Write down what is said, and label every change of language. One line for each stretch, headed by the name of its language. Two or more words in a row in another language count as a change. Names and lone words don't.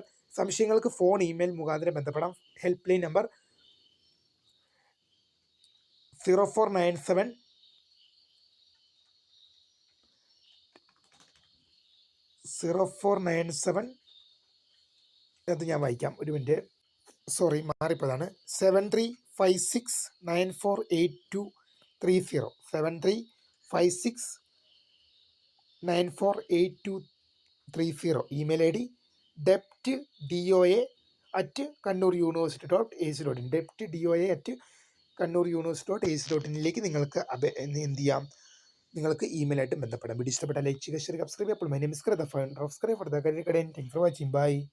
Malayalam: സംശയങ്ങൾക്ക് ഫോൺ, ഇമെയിൽ മുഖാന്തരം ബന്ധപ്പെടാം.
English: help line number
Malayalam: 0497 അത് ഞാൻ വായിക്കാം, ഒരു മിനിറ്റ്, സോറി മാറിപ്പോയതാണ്. 7356948230 7356948230.
English: email ID
Malayalam: deptdoa@kannuruniversity.ac.in deptdoa@kannuruniversity.ac.in നിങ്ങൾക്ക് എന്ത് ചെയ്യാം, നിങ്ങൾക്ക് ഇമെയിലായിട്ട് ബന്ധപ്പെടാം. വീഡിയോ ഇഷ്ടപ്പെട്ട ലൈക്ക് ചെയ്യുക,
English: share, subscribe. അപ്പോൾ my name is Kritha, founder of Scribe for the Career Guidance. Thanks for watching. Bye.